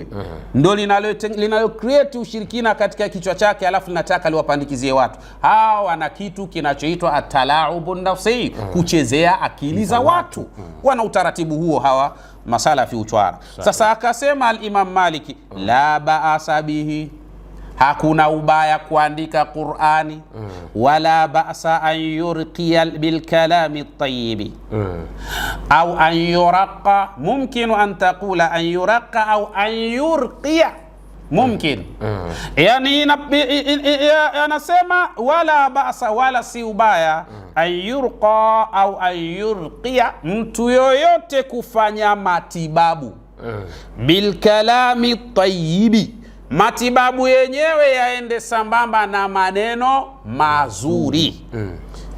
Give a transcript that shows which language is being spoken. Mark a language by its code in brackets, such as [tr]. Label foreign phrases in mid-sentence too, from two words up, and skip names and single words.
[sw] Ndo linalo create ushirikina katika kichwa chake, alafu linataka liwapandikizie watu. Hao wana kitu kinachoitwa [ar] التلاعب بالنفس, [sw] kuchezea akili za watu. Wana utaratibu huo hawa masalafi uchwara. Sasa akasema [ar] al-Imam Maliki, لا بأس به, [sw] hakuna ubaya kuandika Qur'ani, [ar] ولا بأس أن يرقي بالكلام الطيب أو أن يرقى. ممكن أن تقول أن يرقى أو أن يرقي، ممكن. [sw] Yani anasema [ar] ولا بأس, [sw] wala si ubaya, [ar] أن يرقى أو أن يرقي, [sw] mtu yoyote kufanya matibabu [ar] بالكلام الطيب, [sw] matibabu yenyewe yaende sambamba na maneno mazuri.